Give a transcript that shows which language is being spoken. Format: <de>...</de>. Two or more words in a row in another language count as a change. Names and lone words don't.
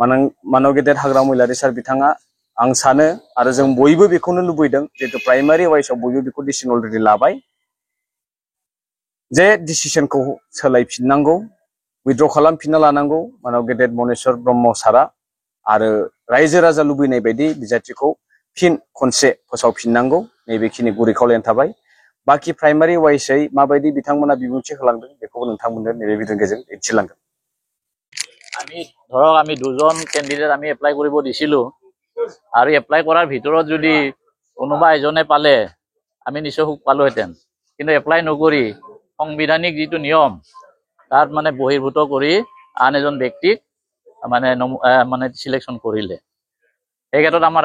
<brx>मानव गेदेर हाग्रा महिलारि सार बिथाङा आं सानो आरो जों बयबो बेखौनो लुबैदों जिहेतु प्राइमारि वाइसआव बयबो बेखौ डिसिसन अलरेडि लाबाय जे डिसिसनखौ सोलायफिननांगौ उइथड्र खालामफिनना लानांगौ मानव गेदेर मनेस्वर ब्रह्म सारा आरो रायजो राजा लुबैनाय बायदि बिजाथिखौ फिन खनसे फोसावफिननांगौ नैबेखिनि गुरै खावलायनाय थाबाय बाखि प्राइमारि वाइसै माबायदि बिथांमोना बिबुंथि होलांदों बेखौबो नोंथांमोननो नैबे भिडिअ'नि गेजेरजों दिन्थिलांगोन</brx> <as>আমি ধৰক আমি দুজন কেণ্ডিডেট আমি এপ্লাই কৰিব দিছিলো আৰু এপ্লাই কৰাৰ ভিতৰত যদি কোনোবা এজনে পালে আমি নিশ্চয় সুখ পালোহেঁতেন কিন্তু এপ্লাই নকৰি সাংবিধানিক যিটো নিয়ম তাত মানে বহিৰ্ভূত কৰি আন এজন ব্যক্তিক মানে সিলেকশ্যন কৰিলে এই ক্ষেত্ৰত আমাৰ</as>